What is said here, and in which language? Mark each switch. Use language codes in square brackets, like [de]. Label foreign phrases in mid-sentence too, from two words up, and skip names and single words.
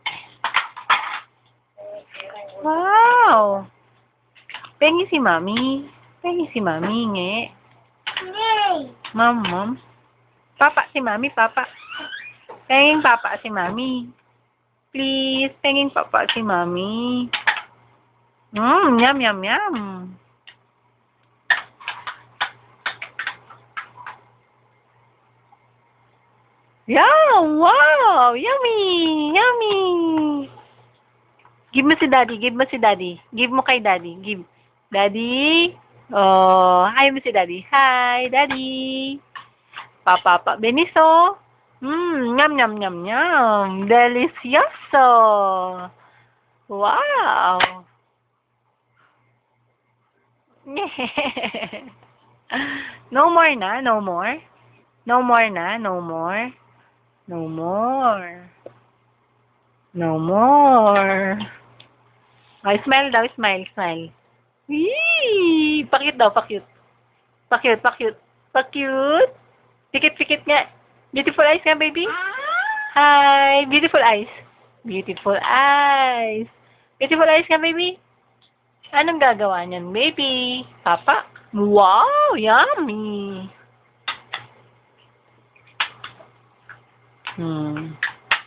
[en] Wow! [tl] Pengi si Mami. Pengi si Mami, nge. Yay! Mom. Papa si Mami, papa. Penging papa si Mami. Please, penging papa si Mami. [en] Yum, yum, yum. Yum! Wow! Yummy! Yummy! [tl] Give mo si Daddy. Give mo si Daddy. Give mo kay Daddy. Give. Daddy. Oh, hi mo si Daddy. [en] Hi, Daddy. Papa, Beniso. Yum, yum, yum, yum. Delicioso. Wow. No more na. No more. No more na. No more. No more. No more. Oh, smile daw. Smile, smile. Wee! [tl] Pakit daw, pakit. Pakit, pakit. Pakit. Pikit, pikit nga. [en] Beautiful eyes nga, baby. Hi. Beautiful eyes. Beautiful eyes. Beautiful eyes nga, baby. [tl] Anong gagawa niyan, baby? [en] Papa? Wow! Yummy!